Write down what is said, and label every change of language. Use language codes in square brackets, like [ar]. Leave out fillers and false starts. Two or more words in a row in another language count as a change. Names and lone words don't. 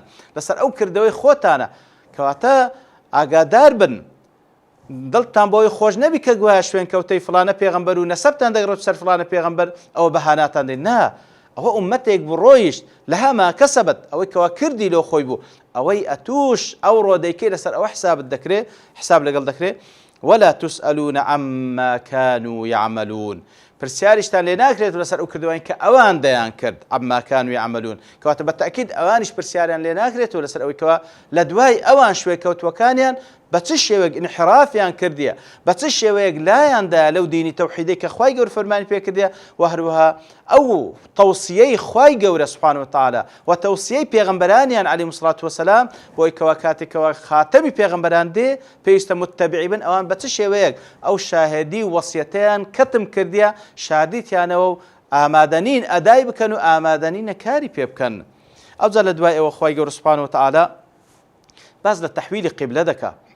[ckb] لەسەر ئەو کردەوەی خۆتانە کەواتە ئاگادار بن دڵتان بۆی خۆش نەبی کە گوایە شوێنکەوتەی فڵانە پێغەمبەر و نەسەبتان دەگڕێت سەر فڵانە پێغەمبەر ئەوە بەهاناتان دێن نا ئەوە ئومەتێک بوو ڕۆیشت [ar] لەها ما کەسەبەت [ckb] ئەوەی کەوا کردی لۆ خۆی بوو ئەوەی ئەتوش ئەو ڕۆدەیکەی لەسەر ئەوە حسابت دەکرێت حساب لەگەڵ دەکرێت [ar] ولا تسألون عما كانوا يعملون [ckb] پرسیاریشتان لێ ناکرێت لەسەر ئەو کردوانی کە ئەوان دەیان کرد [ar] عما كانوا يعملون [ckb] کەواتە بە تەئکید ئەوانیش پرسیاریان لێ ناکرێتەوە لەسەر ئەوەی کەوا لە دوای ئەوان شوێکەوتوەکانیان بە چ شێوەیەک انحرافیان کردیە بە چ شێوەیەک لایاندایە لەو دینی تەوحیدەی کە خوای گەورە فەرمانی پێ کردیە و هەروەها ئەو تەوسیەی خوای گەورە [ar] سوبحانەهو وتەعالە [ckb] و تەوسیەی پێغەمبەرانیان [ar] عەلەیهیمۇ الصەلاة وەسەلام [ckb] بۆی کەوا کاتێکەوە خاتەمی پێغەمبەران دێ پێویستە متتەبعی بن ئەوان بە چ شێوەیەک ئەو شاهێدی و وەسیەتەیان کەتم کردیە شاردیتیانەوە و ئامادەنین ئەدای بکەن و ئامادەنینە کاری پێ بکەن ئەوجا لە دوای ئەوە خوای گەورە [ar] سوبحانەهو وتەعالە [ckb] باز لە تەحویلی قیبلە دەکات